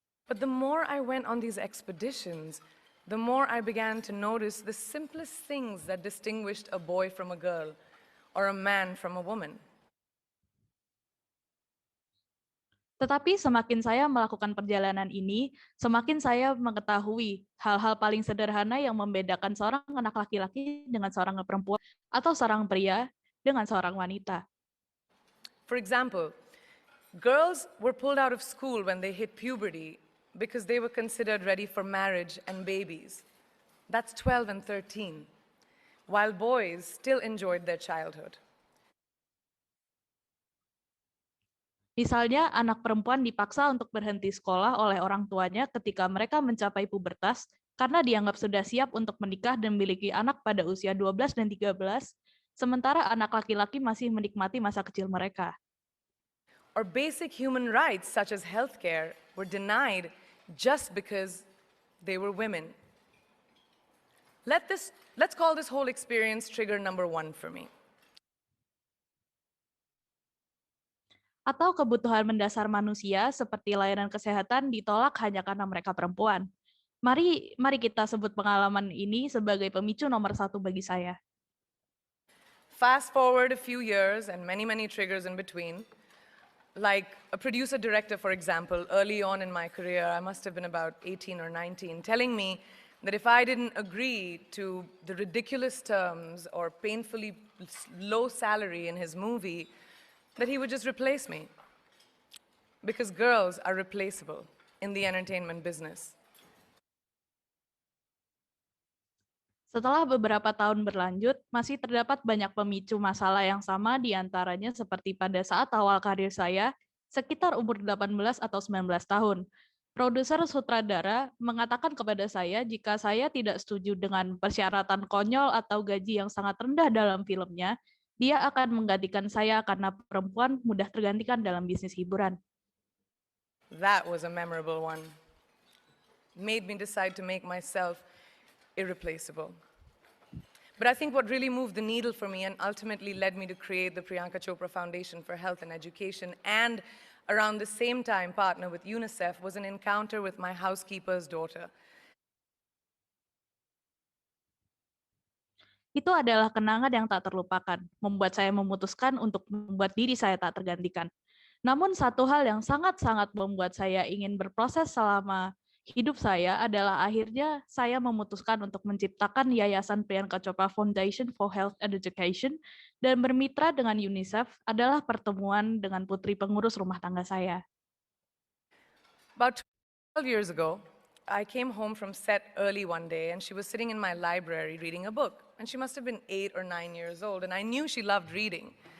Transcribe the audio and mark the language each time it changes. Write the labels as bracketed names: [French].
[English] But the more I went on these expeditions, the more I began to notice the simplest things that distinguished a boy from a girl or a man from a woman. [Indonesian] Tetapi semakin saya melakukan perjalanan ini, semakin saya mengetahui hal-hal paling sederhana yang membedakan seorang anak laki-laki dengan seorang perempuan atau seorang pria dengan seorang wanita. [English] For example, girls were pulled out of school when they hit puberty because they were considered ready for marriage and babies. That's 12 and 13, while boys still enjoyed their childhood. [Indonesian] Misalnya, anak perempuan dipaksa untuk berhenti sekolah oleh orang tuanya ketika mereka mencapai pubertas karena dianggap sudah siap untuk menikah dan memiliki anak pada usia 12 dan 13, sementara anak laki-laki masih menikmati masa kecil mereka. [English] Or basic human rights such as healthcare were denied just because they were women. Let's call this whole experience trigger number 1 for me. [Indonesian] Atau kebutuhan mendasar manusia seperti layanan kesehatan ditolak hanya karena mereka perempuan. Mari kita sebut pengalaman ini sebagai pemicu nomor 1 bagi saya. [English] Fast forward a few years and many triggers in between. like a producer director, for example, early on in my career, I must have been about 18 or 19, telling me that if I didn't agree to the ridiculous terms or painfully low salary in his movie, that he would just replace me. Because girls are replaceable in the entertainment business. [Indonesian] Setelah beberapa tahun berlanjut, masih terdapat banyak pemicu masalah yang sama, di antaranya seperti pada saat awal karir saya, sekitar umur 18 atau 19 tahun. Produser sutradara mengatakan kepada saya jika saya tidak setuju dengan persyaratan konyol atau gaji yang sangat rendah dalam filmnya, dia akan menggantikan saya karena perempuan mudah tergantikan dalam bisnis hiburan. [English] That was a memorable one. Made me decide to make myself irreplaceable. But I think what really moved the needle for me and ultimately led me to create the Priyanka Chopra Foundation for Health and Education, and around the same time partner with UNICEF, was an encounter with my housekeeper's daughter. [Indonesian] Itu adalah kenangan yang tak terlupakan, membuat saya memutuskan untuk membuat diri saya tak tergantikan. Namun satu hal yang sangat-sangat membuat saya ingin berproses selama hidup saya adalah akhirnya saya memutuskan untuk menciptakan Yayasan Priyanka Chopra Foundation for Health and Education, dan bermitra dengan UNICEF adalah pertemuan dengan putri pengurus rumah tangga saya. [English] About 12 years ago, I came home from set early one day and she was sitting in my library reading a book. And she must have been 8 or 9 years old, and I knew she loved reading.